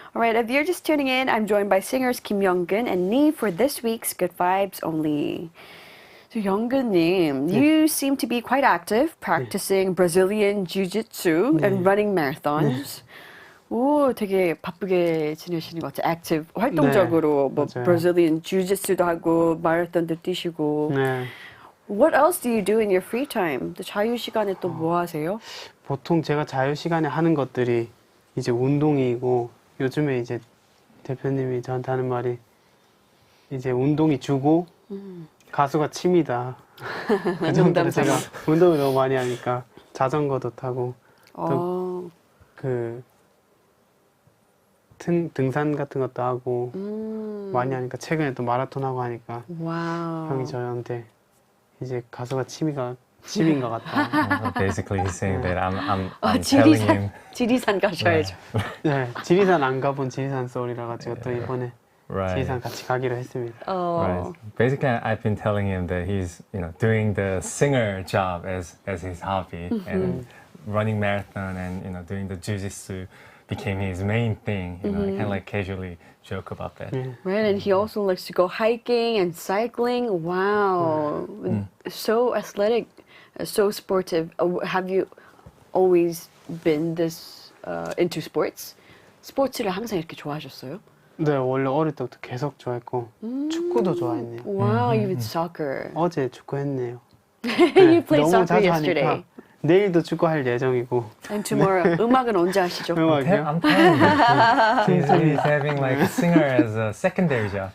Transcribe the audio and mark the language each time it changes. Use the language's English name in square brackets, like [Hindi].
[English] All right, if you're just tuning in, I'm joined by singers Kim Younggeun and Nive for this week's Good Vibes Only. So Younggeun-님, you seem to be quite active, practicing Brazilian Jiu-Jitsu and running marathons. [Korean] 오, 되게 바쁘게 지내시는 것 같아요. 액티브, 활동적으로 뭐 맞아요. Brazilian Jiu-Jitsu도 하고 마라톤도 뛰시고. 네. [English] What else do you do in your free time? [Korean] 또 자유 시간에 또 뭐 하세요? 보통 제가 자유 시간에 하는 것들이 이제 운동이고 요즘에 이제 대표님이 저한테 하는 말이 이제 운동이 주고 가수가 취미다. 그 정도로 제가 운동을 너무 많이 하니까 자전거도 타고 또 그 등산 같은 것도 하고 많이 하니까 최근에 또 마라톤 하고 하니까 와우. 형이 저한테 이제 가수가 취미인 것 같다. [English] Basically, he's saying that I'm telling him. [Korean] 지리산 가셔야죠. 네, 지리산 안 가본 지리산 소울이라 가지고 또 이번에 [English] Right. [Korean] 지리산 같이 가기로 했습니다. [English] Right. Basically, I've been telling him that he's, doing the singer job as his hobby, and running marathon and doing the jiu-jitsu became his main thing. I kind of like casually joke about that. Right, and he also likes to go hiking and cycling. Wow, so athletic, so sportive. Have you always been this into sports? [Korean] 스포츠를 항상 이렇게 좋아하셨어요? 네, 원래 어릴 때부터 계속 좋아했고 축구도 좋아했네요. [English] Wow, even soccer. [Korean] 어제 축구 했네요. [English] You played [Korean] 너무 [English] soccer [Korean] 자주 [English] yesterday. [Korean] 하니까 내일도 축구 할 예정이고. [English] And tomorrow, [Korean] 음악은 언제 하시죠? 음악이요? [English] I'm telling you, he's having like a singer as a secondary job.